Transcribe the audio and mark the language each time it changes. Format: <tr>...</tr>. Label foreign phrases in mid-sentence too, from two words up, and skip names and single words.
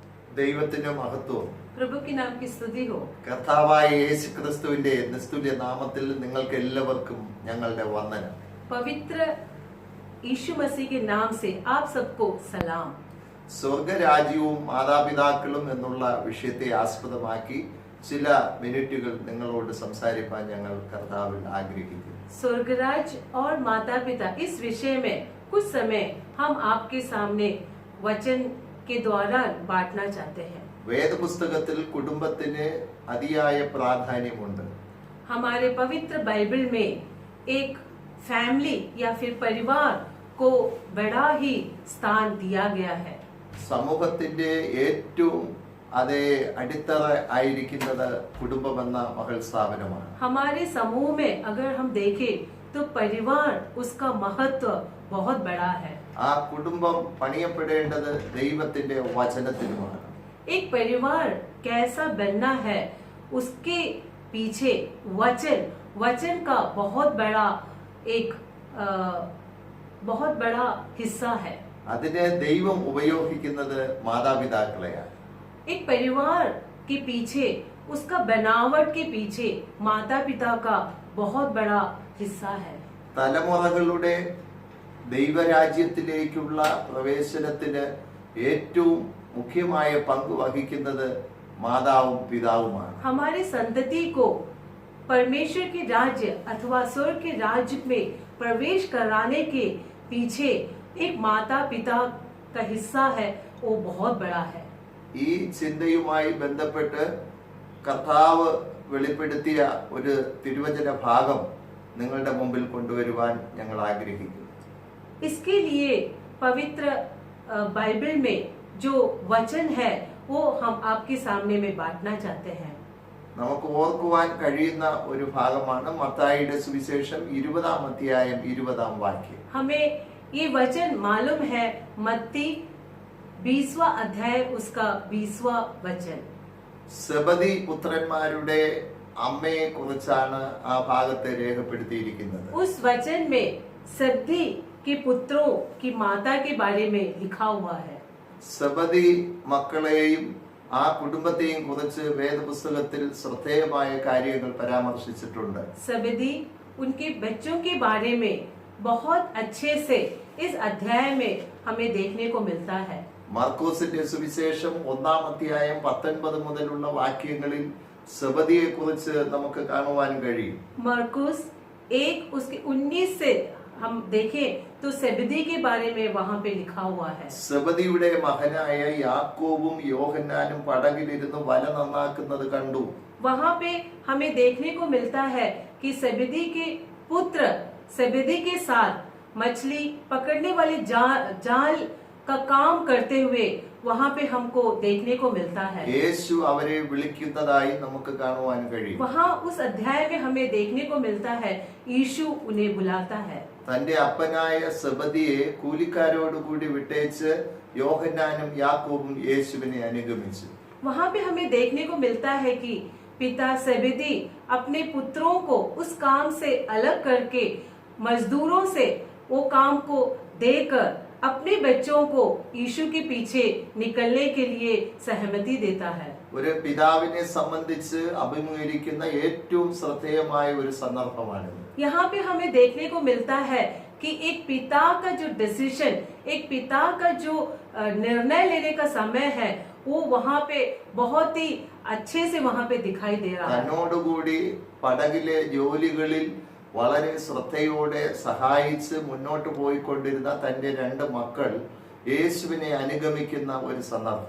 <ml>ദൈവത്തിന്റെ മഹത്വം</ml> <hi>प्रभु की नाम की स्तुति हो।</hi> <ml>കർത്താവായ യേശുക്രിസ്തുവിന്റെ നിസ്തുല്യ നാമത്തിൽ നിങ്ങൾക്ക് എല്ലാവർക്കും ഞങ്ങളുടെ വന്ദനം.</ml> <hi>पवित्र यीशु मसीह के नाम से आप सबको सलाम।</hi> <ml>സ്വർഗരാജ്യവും മാതാപിതാക്കളും എന്നുള്ള വിഷയത്തെ ആസ്പദമാക്കി ചില മിനിറ്റുകൾ നിങ്ങളോട് സംസാരിക്കാൻ ഞങ്ങൾ കർത്താവിൽ ആഗ്രഹിക്കുന്നു.</ml> <hi>स्वर्गराज और माता पिता इस विषय में कुछ समय हम आपके सामने वचन के द्वारा बांटना चाहते हैं।</hi> <ml>വേദപുസ്തകത്തിൽ കുടുംബത്തിന് അതിയായ പ്രാധാന്യമുണ്ട്.</ml> <hi>हमारे पवित्र बाइबल में एक फैमिली या फिर परिवार को बड़ा ही स्थान दिया गया है।</hi> <ml>സമൂഹത്തിന്റെ ഏറ്റവും അതേ അടിത്തറ ആയിരിക്കുന്നത് കുടുംബമെന്ന മഹൽ സ്ഥാപനമാണ്.</ml> <hi>हमारे समूह में अगर हम देखें तो परिवार उसका महत्व बहुत बड़ा है।</hi> <ml>ആ കുടുംബം പണിയപ്പെടേണ്ടത് ദൈവത്തിന്റെ വചനത്തിലുമാണ്.</ml> <hi>एक परिवार कैसा बनना है उसके पीछे वचन का बहुत बड़ा हिस्सा है।</hi> <ml>അതിനെ ദൈവം ഉപയോഗിക്കുന്നത് മാതാപിതാക്കളെയാണ്.</ml> <hi>एक परिवार के पीछे उसका बनावट के पीछे माता पिता का बहुत बड़ा हिस्सा है।</hi> <ml>തലമുറകളുടെ ദൈവരാജ്യത്തിലേക്കുള്ള പ്രവേശനത്തിന് ഏറ്റവും മുഖ്യമായ പങ്ക് വഹിക്കുന്നത് മാതാവും പിതാവുമാണ്.</ml> <hi>हमारे संतति को परमेश्वर के राज्य अथवा स्वर्ग के राज्य में प्रवेश कराने के पीछे एक माता पिता का हिस्सा है, वो बहुत बड़ा है।</hi> <ml>ഈ ചിന്തയുമായി ബന്ധപ്പെട്ട് കർത്താവ് വെളിപ്പെടുത്തിയ ഒരു തിരുവചന ഭാഗം നിങ്ങളുടെ മുമ്പിൽ കൊണ്ടുവരുവാൻ ഞങ്ങൾ ആഗ്രഹിക്കുന്നു.</ml> <hi>इसके लिए पवित्र बाइबल में जो वचन है वो हम आपके सामने में बांटना चाहते हैं।</hi> <ml>നമുക്ക് ഓർക്കുവാൻ കഴിയുന്ന ഒരു ഭാഗമാണ് മത്തായിയുടെ സുവിശേഷം 20-ാം അധ്യായം 20-ാം വാക്യം.</ml> <hi>हमें ये वचन मालूम है, मत्ती 20वां अध्याय उसका 20वां वचन।</hi> <ml>സെബദി പുത്രന്മാരുടെ അമ്മയെ കുറിച്ചാണ് ആ ഭാഗത്തെ രേഖപ്പെടുത്തിയിരിക്കുന്നത്.</ml> <hi>उस वचन में सब्दी के पुत्रों की माता के बारे में लिखा हुआ है।</hi> <ml>സെബദി മക്കളെയും ആ കുടുംബത്തെയും കുറിച്ച് വേദപുസ്തകത്തിൽ ശ്രദ്ധേയമായ കാര്യങ്ങൾ പരാമർശിച്ചിട്ടുണ്ട്.</ml> <hi>सबदी उनके बच्चों के बारे में बहुत अच्छे से इस अध्याय में हमें देखने को मिलता है।</hi> <ml>മാർക്കോസിന്റെ സുവിശേഷം 1-ാം അധ്യായം 19 മുതലുള്ള വാക്യങ്ങളിൽ സെബദിയെ കുറിച്ച് നമുക്ക് കാണുവാൻ കഴിയും.</ml> <hi>मरकुस 1 उसके 19 से हम देखें तो सेबदी के बारे में वहाँ पे लिखा हुआ है।</hi> <ml>സെബദിയുടെ മകനായ യാക്കോബും യോഹന്നാനും പടകിലിരുന്ന് വല നന്നാക്കുന്നത് കണ്ടു.</ml> <hi>वहाँ पे हमें देखने को मिलता है कि सेबदी के पुत्र सेबदी के साथ मछली पकड़ने वाले जाल का काम करते हुए वहाँ पे हमको देखने को मिलता है।</hi> <ml>യേശു അവരെ വിളിക്കുന്നതായി നമുക്ക് കാണുവാൻ കഴിയും.</ml> <hi>वहाँ उस अध्याय में हमें देखने को मिलता है यीशु उन्हें बुलाता है।</hi> <ml>തന്റെ അപ്പനായ സെബദിയെ കൂലിക്കാരോടുകൂടി വിട്ടേച്ച് യോഹന്നാനും യാക്കോബും യേശുവിനെ അനുഗമിച്ചു.</ml> <hi>वहाँ पे हमें देखने को मिलता है कि पिता सेबदी अपने पुत्रों को उस काम से अलग करके मजदूरों से वो काम को देकर अपने बच्चों को यीशु के पीछे निकलने के लिए सहमति देता है।</hi> <ml>ഒരു പിതാവിനെ സംബന്ധിച്ച് അഭിമുഖീകരിക്കുന്ന ഏറ്റവും ശ്രദ്ധേയമായ ഒരു സന്ദർഭമാണിത്.</ml> <hi>यहाँ पे हमें देखने को मिलता है कि एक पिता का जो डिसीजन, एक पिता का जो निर्णय लेने का समय है, वो वहाँ पे बहुत ही अच्छे से वहाँ पे दिखाई दे रहा है।</hi> <ml>തന്നോടുകൂടി പടകിലെ ജോലികളിൽ വളരെ ശ്രദ്ധയോടെ സഹായിച്ച് മുന്നോട്ട് പോയിക്കൊണ്ടിരുന്ന തന്റെ 2 മക്കൾ യേശുവിനെ അനുഗമിക്കുന്ന ഒരു സന്ദർഭം.</ml>